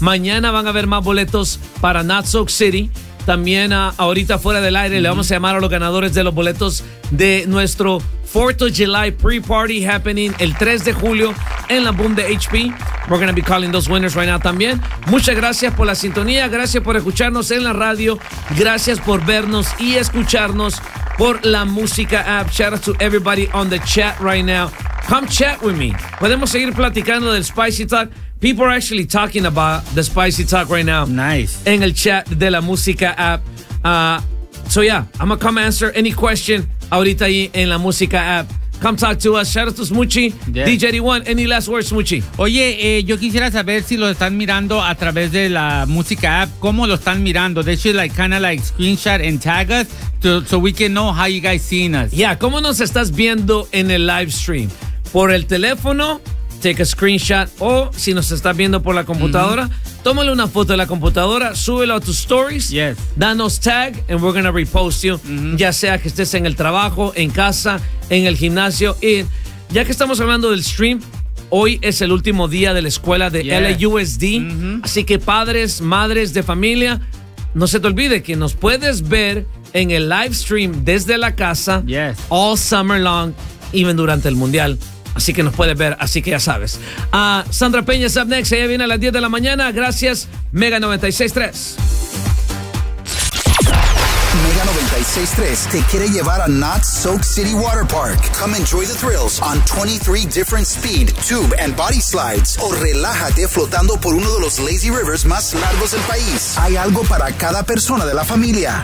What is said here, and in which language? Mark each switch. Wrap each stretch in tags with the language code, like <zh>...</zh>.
<es>Mañana van a haber más boletos para Knott's Soak City. También ahorita fuera del aire le vamos a llamar a los ganadores de los boletos de nuestro</es> <en>4th of July pre-party happening</en> <es>el 3 de julio en la Boom de HP.</es> <en>We're going to be calling those winners right now</en> <es>también. Muchas gracias por la sintonía. Gracias por escucharnos en la radio. Gracias por vernos y escucharnos por la música app.</es> <en>Shout out to everybody on the chat right now. Come chat with me.</en> <es>Podemos seguir platicando del</es> <en>Spicy Talk. People are actually talking about the Spicy Talk right now. Nice.</en> <es>En el chat de la música app.</es> <en>I'm going to come answer any question</en> <es>ahorita ahí en la música app.</es> <en>Come talk to us. Shout out to Smoochie. Yes. DJ D1, any last words, Smoochie?</en> <es>Oye, yo quisiera saber si lo están mirando a través de la música app. ¿Cómo lo están mirando?</es> <en>They should like kind of like screenshot and tag us so we can know how you guys seen us.</en> <es>Yeah, ¿cómo nos estás viendo en el live stream? Por el teléfono,</es> <en>take a screenshot.</en> <es>O si nos estás viendo por la computadora, tómale una foto de la computadora, súbelo a tus stories.</es> <en>Yes.</en> <es>Danos tag</es> <en>and we're going to repost you. Mm-hmm.</en> <es>Ya sea que estés en el trabajo, en casa, en el gimnasio. Y ya que estamos hablando del stream, hoy es el último día de la escuela de LAUSD. Mm-hmm. Así que padres, madres de familia, no se te olvide que nos puedes ver en el live stream desde la casa.</es> <en>Yes. All summer long, even</en> <es>durante el mundial. Así que nos puedes ver, así que ya sabes. Sandra Peña es</es> <en>up next,</en> <es>ella viene a las 10 de la mañana. Gracias, Mega 96.3. Mega 96.3 te quiere llevar a Knott's Soak City Water Park.</es> <en>Come enjoy the thrills on 23 different speed, tube, and body slides.</en> <es>O relájate flotando por uno de los lazy rivers más largos del país. Hay algo para cada persona de la familia.</es>